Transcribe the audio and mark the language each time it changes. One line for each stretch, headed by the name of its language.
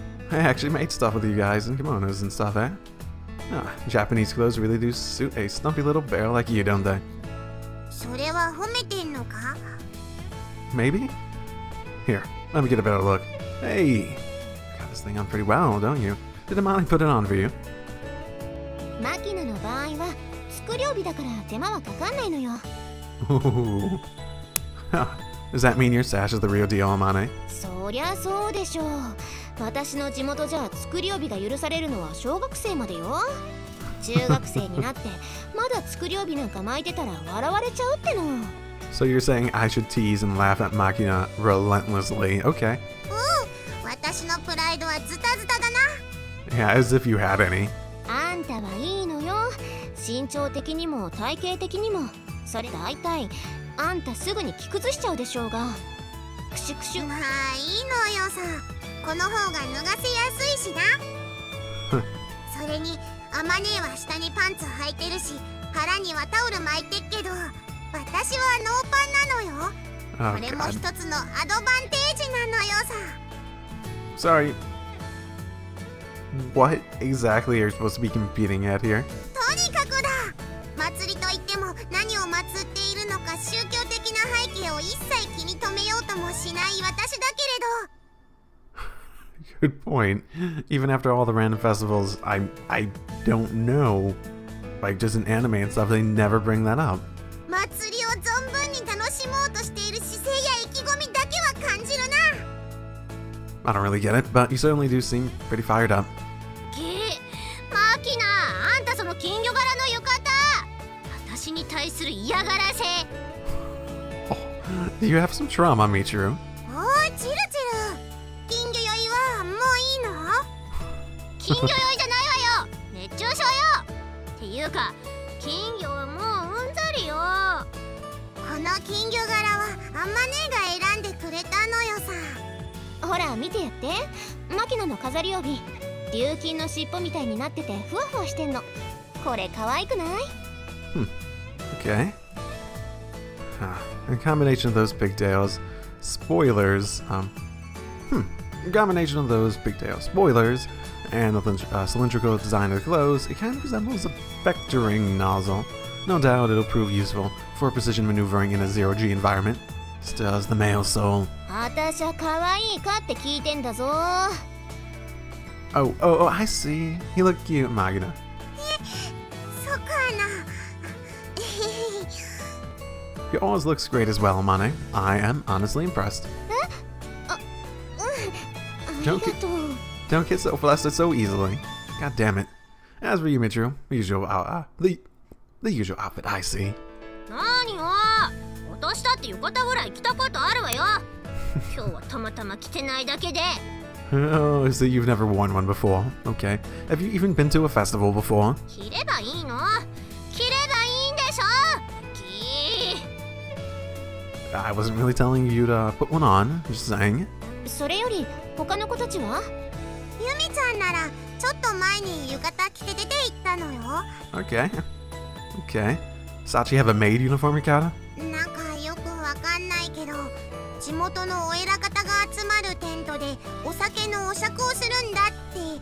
English: I actually made stuff with you guys in kimonos and stuff, eh? Ah, Japanese clothes really do suit a stumpy little bear like you, don't they?
Japanese: それは褒めてんのか
English: Maybe? Here, let me get a better look. Hey! You got this thing on pretty well, don't you? Did Amani put it on for you?
Japanese: マキナの場合は作り帯だから手間はかかんないのよ
English: Ooh. Does that mean your sash is the real deal, Amane?
Japanese: そりゃそうでしょう私の地元じゃ作り帯が許されるのは小学生までよ中学生になってまだ作り帯なんか巻いてたら笑われちゃうっての
English: So you're saying I should tease and laugh at Makina relentlessly. Okay.
Japanese: 私のプライドはズタズタだな
English: Yeah, as if you had any.
Japanese: あんたはいいのよ身長的にも体型的にもそれ大体あんたすぐに着崩しちゃうでしょうがクシュクシュまあいいのよさこの方が脱がせやすいしなそれにアマネは下にパンツ履いてるし腹にはタオル巻いてっけど私はノーパンなのよ
English: Oh,
Japanese: これも
English: God.
Japanese: 一つのアドバンテージなのよさ
English: Sorry. What exactly are you supposed to be competing at here?
Japanese: とにかくだ祭りといっても何を祀っているのか宗教的な背景を一切気に留めようともしない私だけれど
English: Good point. Even after all the random festivals, I don't know. Like, just in anime and stuff, they never bring that up.
Japanese: 祭りを存分に楽しもうとしている姿勢や意気込みだけは感じるな
English: I don't really get it, but you certainly do seem pretty fired up.
Japanese: マキナあんたその金魚柄の浴衣私に対する嫌がらせ
English: Do you have some trauma, Michiru?
Japanese: おーチルチル金魚酔いはもういいの金魚酔いじゃないわよ熱中症よっていうか金魚はもううんざりよこの金魚柄はあんまねが選んでくれたのよさほら見てやってマキナの飾り帯琉金の尻尾みたいになっててふわふわしてんのこれ可愛くない
English: Okay. A combination of those pigtails, spoilers, a combination of those pigtail spoilers, and the cylindrical design of the clothes, it kind of resembles a vectoring nozzle. No doubt it'll prove useful for precision maneuvering in a zero-G environment. Still as the male soul.
Japanese: あたしゃ可愛いかって聞いてんだぞ
English: Oh, I see. You look cute, Magina.
Japanese: そうかな
English: Yours looks great as well, Amane. I am honestly impressed.
Japanese: ありがとう
English: Don't get so flustered so easily. God damn it. As for you, Michiru, the usual outfit I see.
Japanese: 何よ私だって浴衣ぐらい着たことあるわよ今日はたまたま着てないだけで
English: Oh, so you've never worn one before. Okay. Have you even been to a festival before?
Japanese: 着ればいいの着ればいいんでしょ
English: I wasn't really telling you to put one on. Just saying.
Japanese: それより他の子たちはユミちゃんならちょっと前に浴衣着て出て行ったのよ
English: Okay. Okay. Sachi have a maid uniform, Mikata?
Japanese: なんかよくわかんないけど地元のお偉方が集まるテントでお酒のお酌をするんだって。